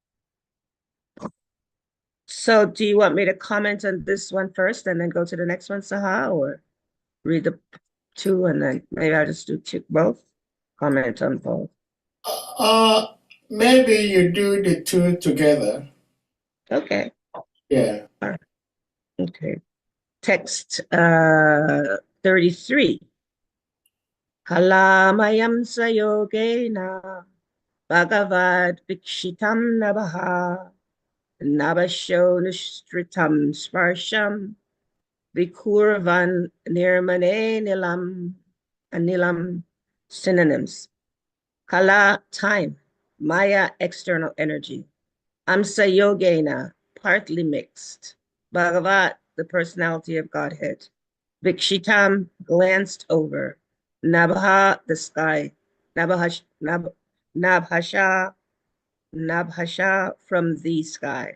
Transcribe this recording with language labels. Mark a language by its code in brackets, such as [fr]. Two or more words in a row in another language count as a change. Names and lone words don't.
[en] So do you want me to comment on this one first and then go to the next one, Saha, or read the two and then maybe I'll just do both? Comment on both. Maybe you do the two together. Okay. Yeah. All right. Okay. Text 33. [sa] कालमायं सयोगेन भगवद् वीक्षितं नभः नभसो नुसृतं स्पर्शं विकुर्वन् निर्मणे अनिलम्. [en] Synonyms. Kala, time. Maya, external energy. [sa] अंश योगेन, [en] partly mixed. Bhagavat, the personality of Godhead. Vikshitam, glanced over. Nabha, the sky. Nabhasha, from the sky.